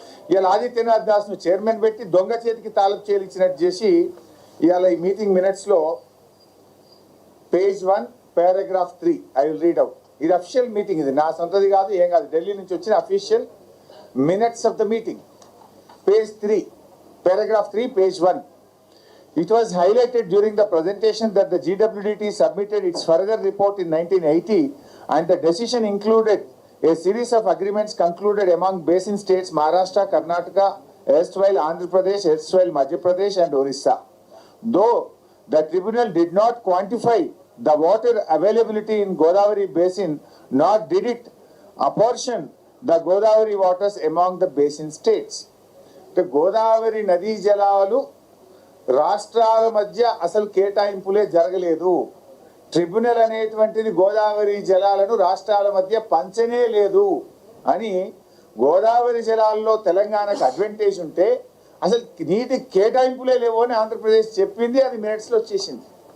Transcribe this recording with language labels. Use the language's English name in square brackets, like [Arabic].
[Telugu] ఇవాళ ఆదిత్యనాథ్ దాస్ను చైర్మన్ పెట్టి దొంగ చేతికి తాలపు చేయించినట్టు చేసి ఇవాళ ఈ మీటింగ్ మినిట్స్లో page 1 paragraph 3 [English] I will read out. [Telugu] ఇది అఫీషియల్ మీటింగ్, ఇది నా సొంతది కాదు, ఏం కాదు, ఢిల్లీ నుంచి వచ్చిన official minutes of the meeting. [English] Page 3 paragraph 3 page 1. It was highlighted during the presentation that the GWDT submitted its further report in 1980 and the decision included a series of agreements concluded among basin states Maharashtra, Karnataka, erstwhile Andhra Pradesh, erstwhile Madhya Pradesh and Orissa. Though the tribunal did not quantify the water availability in Godavari basin, nor did it apportion the Godavari waters among the basin states. [Telugu] Godavari నదీ జలాలు రాష్ట్రాల మధ్య అసలు కేటాయింపులే జరగలేదు. Tribunal అనేటువంటిది గోదావరి జలాలను రాష్ట్రాల మధ్య పంచనే లేదు అని, గోదావరి జలాల్లో తెలంగాణకు అడ్వాంటేజ్ ఉంటే అసలు నీటి కేటాయింపులే లేవు అని ఆంధ్రప్రదేశ్ చెప్పింది. అది మినిట్స్లో వచ్చేసింది.